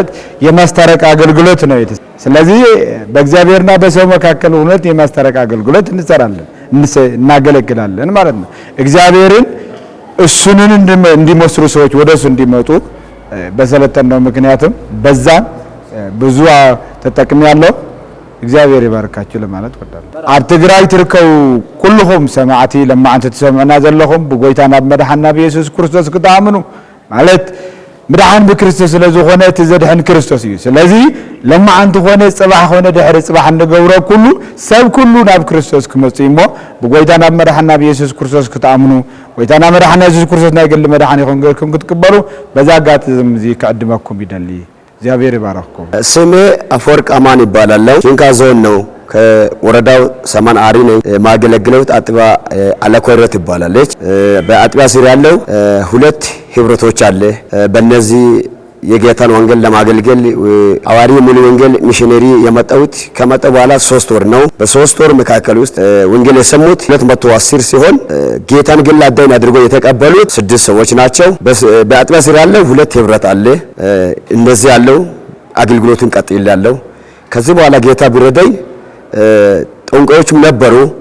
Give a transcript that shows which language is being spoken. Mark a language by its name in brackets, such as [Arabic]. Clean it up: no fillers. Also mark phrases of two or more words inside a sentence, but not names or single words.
[Amharic] የማስታረቅ አገልግሎት ነው። ስለዚህ በእግዚአብሔርና በሰው መካከል እውነት የማስታረቅ አገልግሎት እንሰራለን፣ እናገለግላለን ማለት ነው። እግዚአብሔርን እሱንን እንዲመስሉ ሰዎች ወደሱ እንዲመጡ በሰለጠነው ምክንያቱም በዛ ብዙ ተጠቅሜያለሁ። እግዚአብሔር ይባርካችሁ ለማለት ወዳለሁ። [Tigrinya] ኣብ ትግራይ ትርከቡ ኩልኩም ሰማዕቲ ለማዓንቲ ተሰምዑና ዘለኹም ብጎይታና ብመድሓንና ብኢየሱስ ክርስቶስ ክትኣምኑ ማለት ምድሓን ብክርስቶስ ስለዝኾነ እቲ ዘድሕን ክርስቶስ እዩ። ስለዚ ለማዓንቲ ኾነ ፅባሕ ኾነ ድሕሪ ፅባሕ እንገብሮ ኩሉ ሰብ ኩሉ ናብ ክርስቶስ ክመፁ እሞ ብጎይታና ብመድሓንና ብኢየሱስ ክርስቶስ ክትኣምኑ ጎይታና መድሓንና ኢየሱስ ክርስቶስ ናይ ግሊ መድሓን ይኹን ጌርኩም ክትቅበሉ በዛ አጋጣሚ እዚ ከዕድመኩም ይደሊ። እግዚአብሔር ይባርክኩም። [Amharic] ስሜ አፈወርቅ አማን ይባላል። ጂንካ ዞን ነው ከወረዳው ሰማን አሪ ነው ማገለግለው። አጥባ አለኮረት ይባላለች። በአጥባ ስር ያለው 2 ህብረቶች አለ። በእነዚህ የጌታን ወንጌል ለማገልገል አዋሪ ሙሉ ወንጌል ሚሽነሪ የመጣሁት ከመጣ በኋላ 3 ወር ነው። በ3 ወር መካከል ውስጥ ወንጌል የሰሙት 210 ሲሆን ጌታን ግን አዳኝ አድርገው የተቀበሉት 6 ሰዎች ናቸው። በአጥቢያ ስር ያለው 2 ህብረት አለ። እንደዚህ ያለው አገልግሎቱን ቀጥይላለሁ። ከዚህ በኋላ ጌታ ቢረዳኝ ጠንቋዮችም ነበሩ፣